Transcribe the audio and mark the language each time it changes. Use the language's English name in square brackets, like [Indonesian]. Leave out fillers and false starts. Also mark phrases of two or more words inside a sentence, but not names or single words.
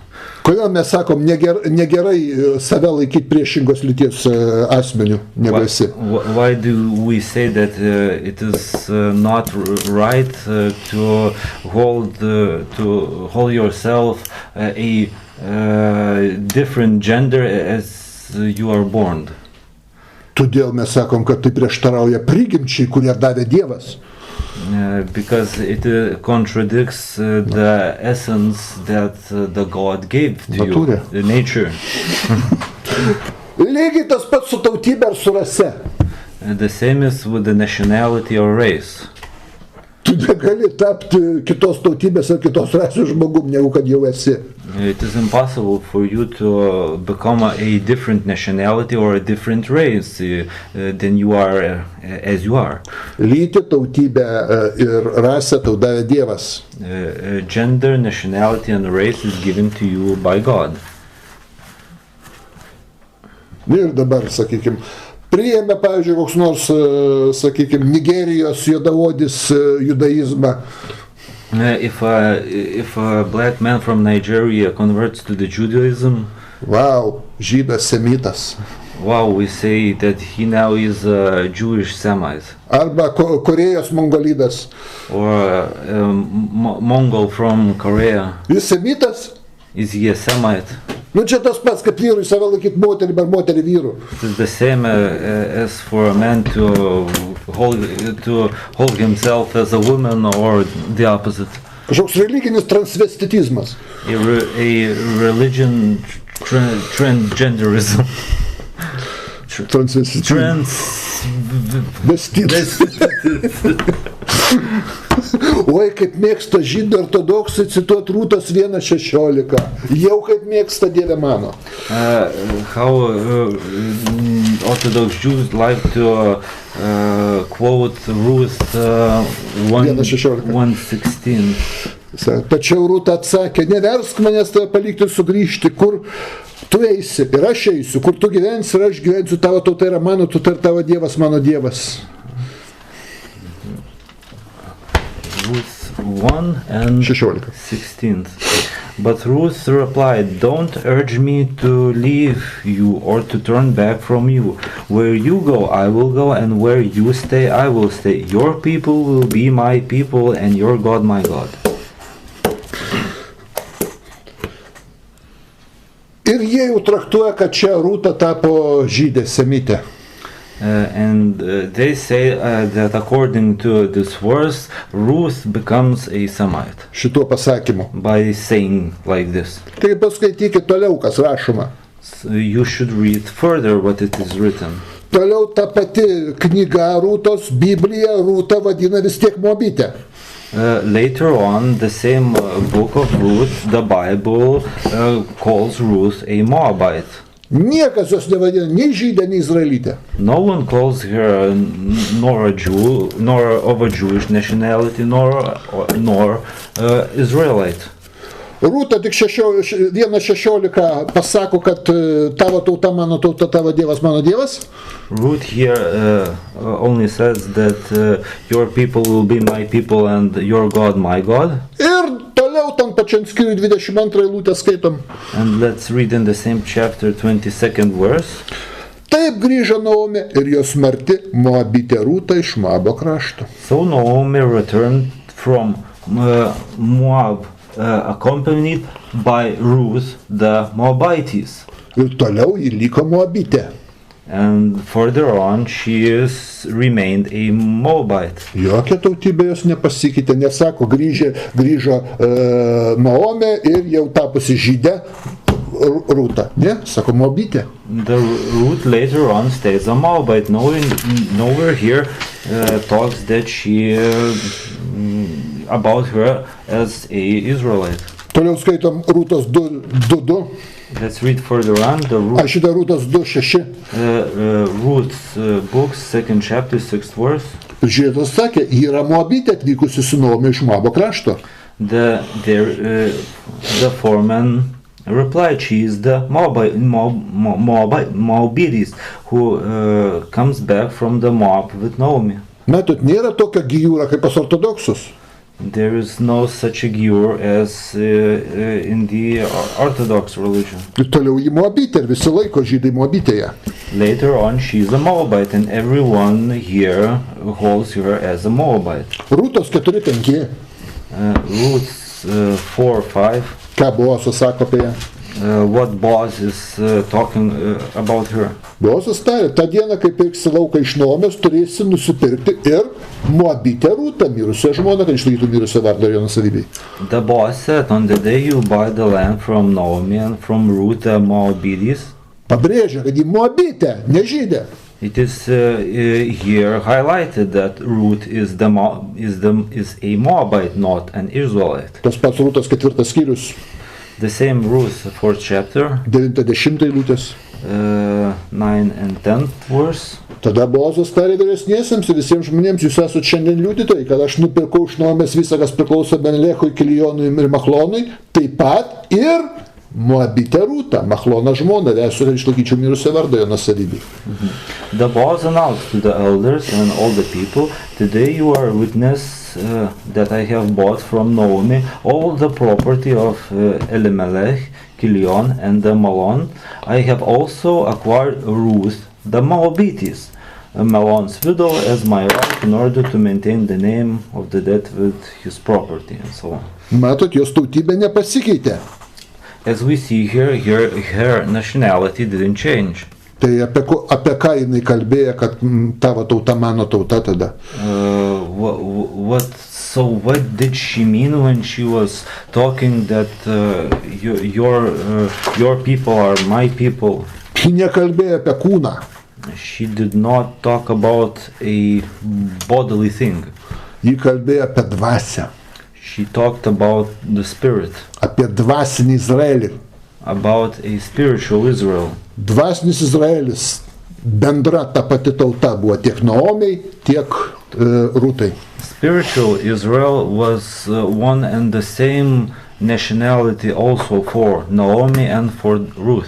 [Lithuanian] Kodėl mes sakom, negerai save laikyti priešingos lyties asmeniu, negu esi? [English] Why do we say that it is not right to hold yourself a different gender as you are born? [Lithuanian] Todėl mes sakom, kad tai prieštarauja prigimčiai, kurią davė Dievas. [English] Because it contradicts the essence that the God gave to you, the nature. [Lithuanian] Lygiai tas pats su tautybė ar su rase. [English] The same is with the nationality or race. [Lithuanian] Tu negali tapti kitos tautybės ar kitos rasės žmogum, negu kad jau esi. [English] It is impossible for you to become a different nationality or a different race than you are as you are. [Lithuanian] Lytį, tautybę ir rasę tau davė Dievas. [English] Gender, nationality and race is given to you by God. [Lithuanian] Ir dabar, sakykime, priėmė, pavyzdžiui, koks nors, sakykime, Nigerijos juodaodis judaizmą. [English] If a black man from Nigeria converts to the Judaism, [Lithuanian] wow, žydas semitas. [English] Wow, we say that he now is a Jewish Semite. [Lithuanian] Arba Korėjos mongolidas. [English] Or Mongol from Korea. [Lithuanian] Jis semitas? [English] Is he a Semite? [Lithuanian] Nu čia tas pats, kad vyrui save laikyti moterį, ar moterį vyru. [English] It is the same as for a man to hold himself as a woman, or the opposite. [Lithuanian] Kažkoks religinis transvestitizmas. [English] a religion transgenderism. [Lithuanian] Oi, kaip mėgsta žydų ortodoksai cituoti Rūtos 1:16. Jau kaip mėgsta, Dieve mano. [English] How Orthodox Jews like to quote Ruth 1:16. [Lithuanian] Tačiau Rūta atsakė, neversk manęs tave palikti ir sugrįžti, kur tu eisi ir aš eisiu, kur tu gyvensi ir aš gyvensiu, tavo tauta yra mano tauta ir tavo Dievas mano Dievas. [English] Ruth 1:16. But Ruth replied, don't urge me to leave you or to turn back from you. Where you go, I will go, and where you stay, I will stay. Your people will be my people, and your God my God. [Lithuanian] Ir jie jau traktuoja, kad čia Rūta tapo žydė semitė. [English] They say that according to this verse, Ruth becomes a Semite. [Lithuanian] Šituo pasakymu. [English] By saying like this. [Lithuanian] Tai paskaitykite toliau, kas rašoma. [English] So you should read further what it is written. [Lithuanian] Toliau ta pati knyga Rūtos, Biblija, Rūta vadina vis tiek Moabitę. [English] Later on, the same book of Ruth, the Bible, calls Ruth a Moabite. [Lithuanian] Niekas jos nevadina nei žydė, nei izraelitė. [English] No one calls her nor a Jew, nor of a Jewish nationality, nor Israelite. [Lithuanian] Rūta tik 1:16 pasako, kad tavo tauta mano tauta, tavo Dievas mano Dievas. [English] Ruth here only says that your people will be my people and your God my God. [Lithuanian] Ir toliau tam pačiam skyriui 22 eilutę skaitom. [English] And let's read in the same chapter 22nd verse. [Lithuanian] Taip grįžo Naomi ir jos marti Moabitė Rūta iš Moabo krašto. [English] So Naomi returned from Moab, accompanied by Ruth the Moabitess. [Lithuanian] Ir toliau ji liko Moabitė. [English] And further on she remained a Moabite. [Lithuanian] Jokia tautybė jos nepasikeitė, nesako grįžo Naomi ir jau tapusi žydė Rūta. Ne, sako Moabitė. [English] The Ruth later on stays a Moabite. Nowhere here talks that she about her as a Israelite. [Lithuanian] Toliau skaitom Rūtos 2:2. [English] Let's read further on. [Lithuanian] Aš šitą Rūtos 2:6. [English] Ruth's books, 2nd chapter, 6th verse. [Lithuanian] Žiūrėtas sakė, yra Moabitė atvykusi su Naomi iš Moabo krašto. [English] The foreman replied, she is the Moabitess who comes back from the Moab with Naomi. [Lithuanian] Matot, nėra tokio gijūra kaip pas ortodoksus. [English] There is no such a giur as in the Orthodox religion. [Lithuanian] Ir toliau ji Moabitė ir visi laiko žydai Moabitėje. [English] Later on she is a Moabite and everyone here holds her as a Moabite. [Lithuanian] Rūtos 4:5. [English] Ruth 4:5. [Lithuanian] Ką Boazas sako apie ją? [English] What Boaz is talking about her. [Lithuanian] Boazas tarė, tą dieną, kai pirksi lauką iš Naomės, turėsi nusipirkti ir Moabitę Rūtą, mirusią žmoną, kad išlaikytų mirusią vardą ir jo nusavybei. [English] The Boaz said, on the day you buy the land from Naomi and from Ruth the Moabitess. [Lithuanian] Pabrėžia, kad ji Moabitė, ne žydė. [English] It is here highlighted that Ruth is a Moabite, not an Israelite. [Lithuanian] Tas pats Rūtos 4 skyrius. [English] The same Ruth, 4th chapter, [Lithuanian] 9-10 eilutės. [English] 9 and 10th verse. [Lithuanian] Tada Boazas tarė vyresniesiems ir visiems žmonėms, jūs esate šiandien liudytojai, kad aš nupirkau iš Naomės visą, kas priklauso Benlechui, Kilijonui ir Machlonui, taip pat ir Moabitę Rūtą, Machlono žmoną, esu, kad išlaikyčiau mirusią vardą jo nusavybei. [English] The Boaz announced to the elders and all the people, today you are witness that I have bought from Naomi all the property of Elimelech, Kilion, and the Malon. I have also acquired Ruth, the Moabitess, Malon's widow, as my right in order to maintain the name of the dead with his property, and so on. [Lithuanian] Matot, jos tautybė nepasikeitė. [English] As we see here, her nationality didn't change. [Lithuanian] Tai apie ką jinai kalbėjo, kad tavo tauta mano tauta tada? [English] What So what did she mean when she was talking that your people are my people? [Lithuanian] Ji nekalbėjo apie kūną. [English] She did not talk about a bodily thing. [Lithuanian] Ji kalbėjo apie dvasią. [English] She talked about the spirit, [Lithuanian] Apie dvasinį Izraelį. [English] about a spiritual Israel. [Lithuanian] Dvasinis Izraelis bendra ta pati tauta buvo tiek Naomiai, tiek Rūtai. [English] Spiritual Israel was one and the same nationality also for Naomi and for Ruth.